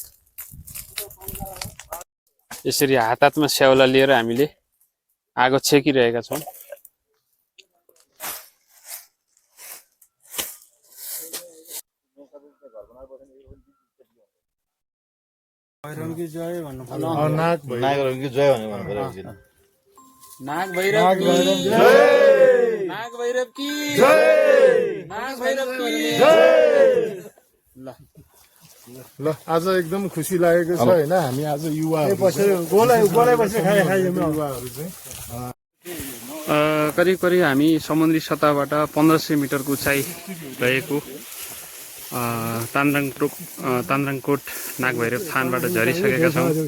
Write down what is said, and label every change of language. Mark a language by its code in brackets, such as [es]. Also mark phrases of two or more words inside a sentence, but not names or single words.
[ne] यसरी हात हातमा स्याउला लिएर हामीले आगो छेकिरहेका छौँ। भैरवकी जय भन्नु पर्यो। नागभैरवकी जय भन्नु पर्यो। नागभैरव की जय, नागभैरव की जय, नागभैरव की जय। ल आज एकदम खुसी लागेको छ होइन हामी आज युवाहरू करिब करिब हामी समुद्री सतहबाट 1500 मिटरको उचाइ रहेको तान्द्राङकोट नागभैरव थानबाट झरिसकेका छौँ।